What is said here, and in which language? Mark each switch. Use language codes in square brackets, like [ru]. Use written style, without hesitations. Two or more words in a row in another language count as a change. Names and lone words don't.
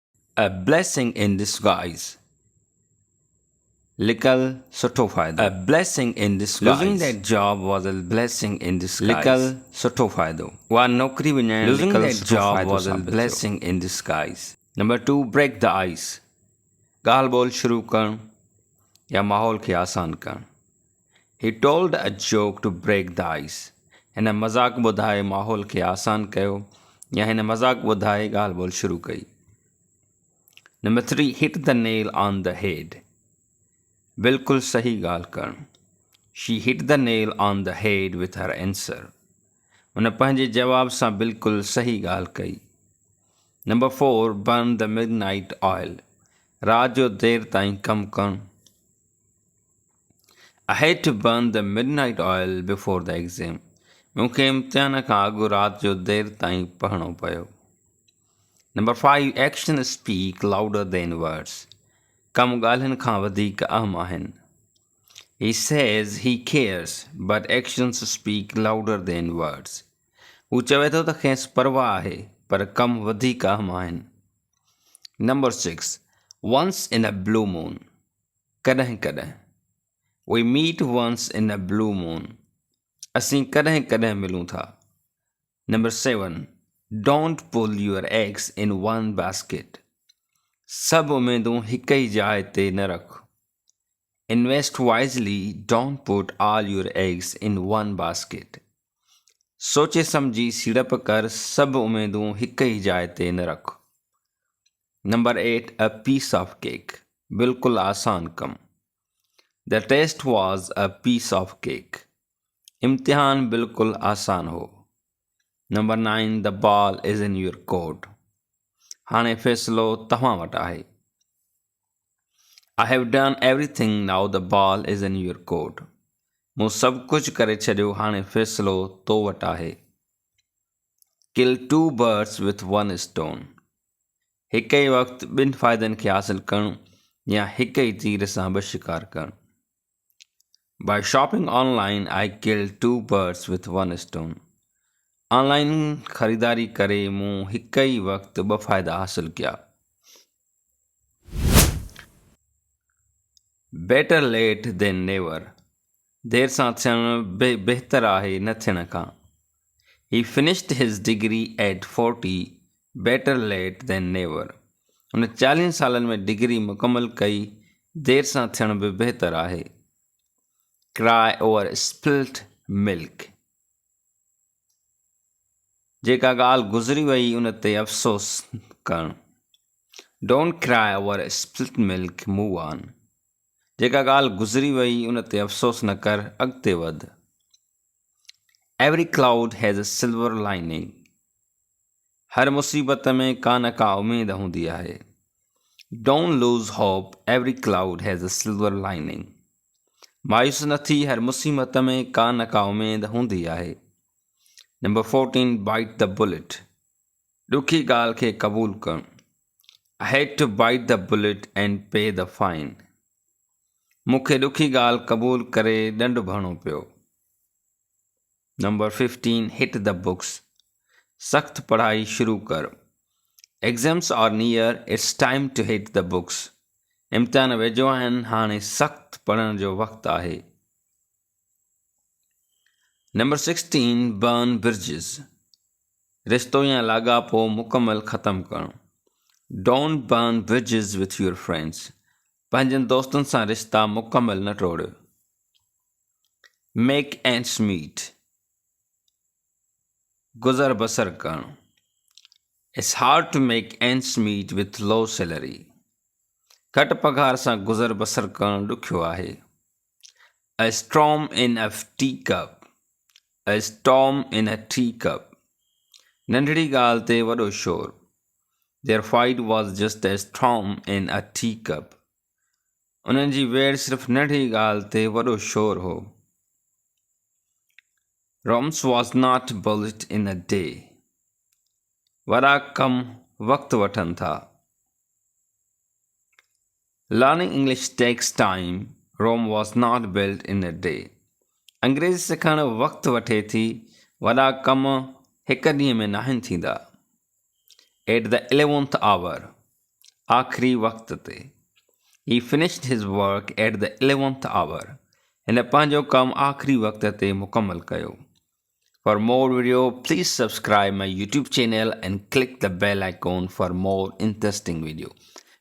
[en] A blessing in disguise. [sd] लिकल सुठो फ़ाइदो. [en] A blessing in disguise. Losing that job was a blessing in disguise. [sd] लिकल सुठो फ़ाइदो. उहा नौकरी वञण [en] Losing that job was a blessing in disguise. Number 2, break the ice. [sd] ॻाल्हि ॿोल शुरू करणु या माहौल खे आसान करणु. [en] He told a joke to break the ice. [sd] हिन मज़ाक ॿुधाए माहौल खे आसान कयो या हिन मज़ाक ॿुधाए ॻाल्हि ॿोल शुरू कई. [en] Number 3, hit the nail on the head. [sd] बिल्कुलु सही ॻाल्हि करणु. [en] She hit the nail on the head with her answer. [sd] हुन पंहिंजे जवाब सां बिल्कुलु सही ॻाल्हि कई. [en] Number 4, burn the midnight oil. [sd] रात जो देर ताईं कमु करणु. [en] I had to burn the midnight oil before the exam. [sd] मूंखे इम्तिहान खां अॻु राति जो देर ताईं पढ़णो पियो. [en] Number 5, actions speak louder than words. [sd] कम ॻाल्हियुनि खां वधीक अहम आहिनि. [en] He says he cares, but actions speak louder than words. [sd] हू चवे थो त खेसि परवाह आहे, पर कम वधीक अहम आहिनि. [en] Number 6, once in a blue moon. [sd] कॾहिं कॾहिं. [en] We meet once in a blue moon. [sd] असीं कॾहिं कॾहिं मिलूं था. [en] Number 7, don't pull your eggs in one basket. [sd] सभु उमेदूं हिक ई जाइ ते न रख. [en] Invest wisely, don't put all your eggs in one basket. [sd] सोचे सम्झी सीड़प कर, सभु उमेदूं हिक ई जाइ ते न रख. [en] Number 8, a piece of cake. [sd] बिल्कुलु आसान कम. [en] The test was a piece of cake. [sd] इम्तिहान बिल्कुलु आसान हो. [en] Number 9, the ball is in your court. [sd] हाणे फ़ैसिलो तव्हां वटि आहे. [en] I have done everything, now the ball is in your court. [sd] मूं सभु कुझु करे छॾियो, हाणे फ़ैसिलो तो वटि आहे. [en] Kill 2 birds with 1 stone. [sd] हिक ई वक़्तु ॿिनि फ़ाइदनि खे हासिलु करणु या हिक ई तीर सां ॿ शिकार करणु. [en] By shopping online, I killed 2 birds with 1 stone. [sd] ऑनलाइन ख़रीदारी करे मूं हिक ई वक़्तु 2 फ़ाइदा हासिलु कया. [en] Better late than never. [sd] देर सां थियणु बहितर आहे न थियण खां. [en] He finished his degree at 40. Better late than never. [sd] हुन 40 सालनि में डिग्री मुकमल कई, देर सां थियण बि बहितर आहे. [en] Cry over spilt milk. [sd] जेका ॻाल्हि गुज़री वई उन ते अफ़सोस करणु. [en] Don't cry over spilt milk, move on. [sd] जेका ॻाल्हि गुज़री वई उन ते अफ़सोस न कर, अॻिते वध. [en] Every cloud has a silver lining. [sd] हर मुसीबत में का न का उमेद हूंदी आहे. [en] Don't lose hope, every cloud has a silver lining. [sd] मायूस न थी, हर मुसीबत में का न का उमेद हूंदी आहे. [en] Number 14, bite the bullet. [sd] ॾुखी ॻाल्हि खे क़बूल करणु. [en] I had to bite the bullet and pay the fine. [sd] मूंखे ॾुखी ॻाल्हि क़बूल करे ॾंडु भरणो पियो. [en] Number 15, hit the books. [sd] सख़्त पढ़ाई शुरू कर. [en] Exams are near, it's time to hit the books. [sd] इम्तिहान वेझो आहिनि, हाणे सख़्त पढ़ण जो वक़्तु आहे. [en] Number 16, burn bridges. [sd] रिश्तो या लाॻापो मुकमल ख़तमु करणु. [en] Don't burn bridges with your friends. [sd] पंहिंजनि दोस्तनि सां रिश्ता मुकमल न टोड़ियो. [en] Make ends meet. [sd] गुज़र बसर करणु. [en] It's hard to make ends meet with low salary. [sd] घटि पघार सां गुज़र बसर करणु ॾुखियो आहे. [en] A storm in a teacup. A storm in a teacup. [sd] नंढड़ी ॻाल्हि ते वॾो शोर. [en] Their fight was just a storm in a teacup. [sd] उन्हनि जी वेड़ सिर्फ़ु नंढड़ी ॻाल्हि ते वॾो शोर हो. [en] Rome was not built in a day. [sd] वॾा कम वक़्तु वठनि था. [en] Learning English takes time. Rome was not built in a day. [sd] अंग्रेज़ी सिखणु वक़्तु वठे थी, वॾा कम हिक ॾींहं में नाहिनि थींदा. [en] At the 11th hour. [sd] आख़िरी वक़्त ते। [en] He finished his work at the 11th hour. [sd] हिन पंहिंजो कमु आख़िरी वक़्त ते मुकमल कयो। [en] For more video, please subscribe my YouTube channel and click the bell icon for more interesting video.